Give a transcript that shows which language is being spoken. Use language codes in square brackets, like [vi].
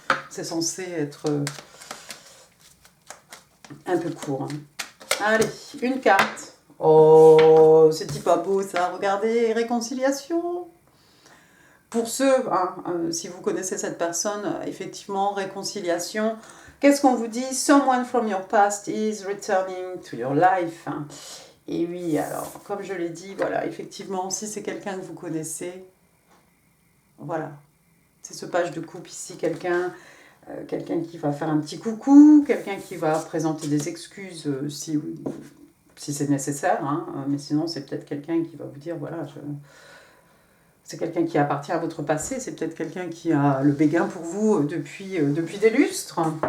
[fr] C'est censé être un peu court. Allez, une carte. Oh, c'est pas beau ça. Regardez, réconciliation. Pour ceux, hein, si vous connaissez cette personne, effectivement, réconciliation. Qu'est-ce qu'on vous dit? [en] Someone from your past is returning to your life. [fr] Et oui, alors, comme je l'ai dit, voilà, effectivement, si c'est quelqu'un que vous connaissez, voilà. C'est ce page de coupe ici, quelqu'un qui va faire un petit coucou, quelqu'un qui va présenter des excuses si c'est nécessaire, hein, mais sinon c'est peut-être quelqu'un qui va vous dire, voilà, c'est quelqu'un qui appartient à votre passé, c'est peut-être quelqu'un qui a le béguin pour vous depuis des lustres.